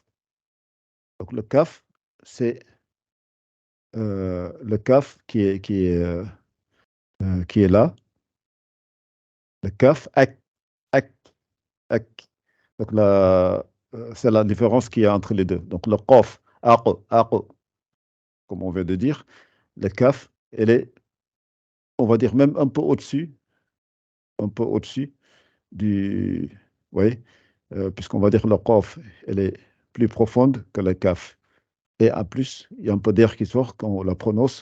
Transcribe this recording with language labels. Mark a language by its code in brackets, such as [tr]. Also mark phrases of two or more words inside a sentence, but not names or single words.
[fr] Donc le kaf, c'est le kaf qui est là, le kaf, ak, ak. Donc c'est la différence qu'il y a entre les deux. Donc le qaf, aq, aq, comme on vient de dire, le kaf, elle est, on va dire même un peu au-dessus du, oui, puisqu'on va dire le qaf, elle est plus profonde que le kaf. Et en plus, il y a un peu d'air qui sort quand on la prononce.